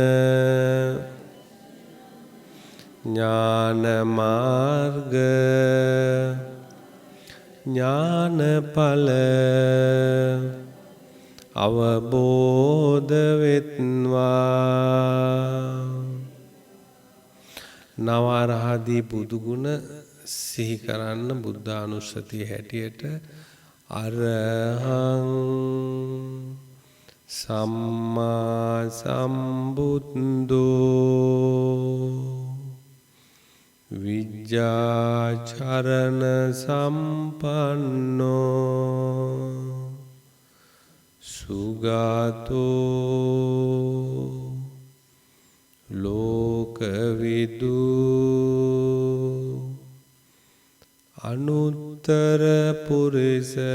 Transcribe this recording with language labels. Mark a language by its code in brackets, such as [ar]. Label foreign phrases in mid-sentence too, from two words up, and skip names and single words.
[si] ඥාන මාර්ග ඥානඵල අවබෝධ වෙත්වා නවරහදී බුදුගුණ සිහි කරන්න බුද්ධානුස්සතිය හැටියට [pi] අරහං සම්මා සම්බුද්ධෝ විජ්ජාචරණ සම්පන්නෝ සුගතෝ ලෝකවිදු අනුත්තර පුරිස